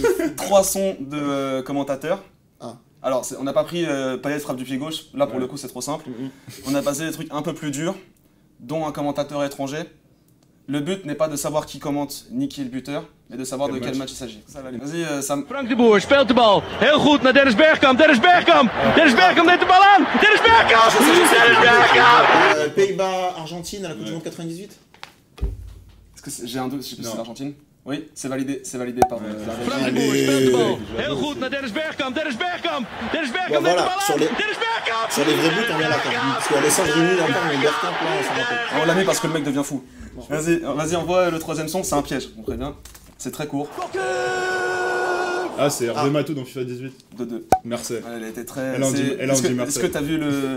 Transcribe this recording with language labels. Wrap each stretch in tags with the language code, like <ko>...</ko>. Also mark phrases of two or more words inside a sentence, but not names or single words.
<fr>3 sons de commentateurs. Ah. Alors, on n'a pas pris Payet frappe du pied gauche, là pour le coup c'est trop simple. On a passé des trucs un peu plus durs, dont un commentateur étranger. Le but n'est pas de savoir qui commente ni qui est le buteur, mais de savoir de quel match il s'agit. Vas-y, Sam.</fr> <nl>Frank de Boer speelt de bal. Heel goed naar Dennis Bergkamp. Dennis Bergkamp neemt de bal aan. Dennis Bergkamp! Dennis Bergkamp!</nl> <fr>Pays-Bas, Argentine à la Coupe du Monde 98. Est-ce que j'ai un doute, je sais plus si c'est l'Argentine. Oui, c'est validé par</fr> <nl>Frank de Boer speelt de bal. Heel goed naar Dennis Bergkamp. Dennis Bergkamp neemt de bal aan. Dennis Bergkamp!</nl> <fr>Sur les vrais buts, on vient là. Parce qu'il y a les Sandrini là-bas, mais Bergkamp là, on s'en rappelle. On l'a mis parce que le mec devient fou. Vas-y, envoie le 3ème son, c'est un piège, on prévient. C'est très court. Ah, c'est Hervé Matou dans FIFA 18. 2-2. Marseille. Elle a été très... Elle en dit Est-ce Marseille. que t'as vu le...</fr>